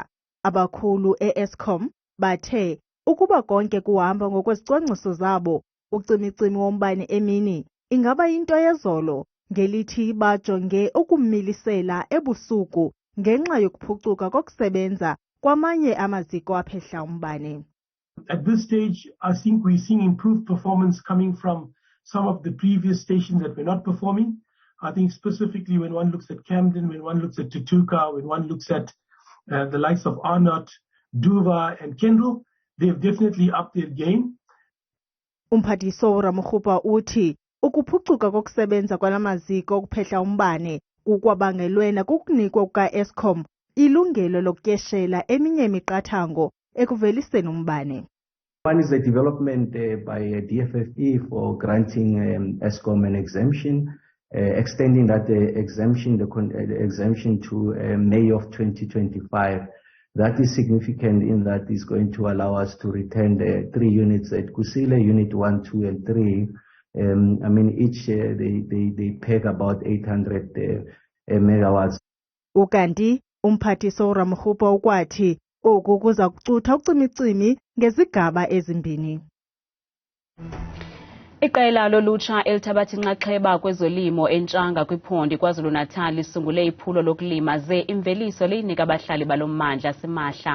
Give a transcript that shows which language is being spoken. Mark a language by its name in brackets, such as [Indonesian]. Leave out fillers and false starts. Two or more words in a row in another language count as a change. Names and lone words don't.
[Xhosa] Abakhulu e-Eskom bathe ukuba konke kuhamba ngokwezicwangciso zabo ucimi-cimi wombane emini ingaba yinto yezolo ngelithi bajonge ukumilisela ebusuku ngenxa yokuphucuka kokusebenza kwamanye amaziko aphehla umbane. [English] At this stage, I think we're seeing improved performance coming from some of the previous stations that were not performing. I think specifically when one looks at Camden, when one looks at Tutuka, when one looks at the likes of Arnott, Duva and Kendall, they've definitely upped their game. [Xhosa] Umphathiso Ramokgopa uthi ukuphucuka kokusebenza kwalamaziko okuphehla umbane kukwabangelwena kukunikwa kuka-Eskom ilungelo lokutyeshela eminye imiqathango ekuveliseni umbane. [English] One is the development by DFFE for granting Eskom an exemption, extending that exemption to May of 2025. That is significant in that it's going to allow us to return the 3 units at Kusile, Unit 1, 2, and 3. I mean, each they peg about 800 megawatts. [Xhosa] Ukanti umphathiso Ramokgopa ukwathi oku kuza kucutha ucimi-cimi ngezigaba ezimbini. Iqela lolutsha elithabatha inxaxheba kwezolimo eNchanga kwiphondo KwaZulu-Natal lisungule iphulo lokulima ze imveliso liyinika abahlali balommandla simahla.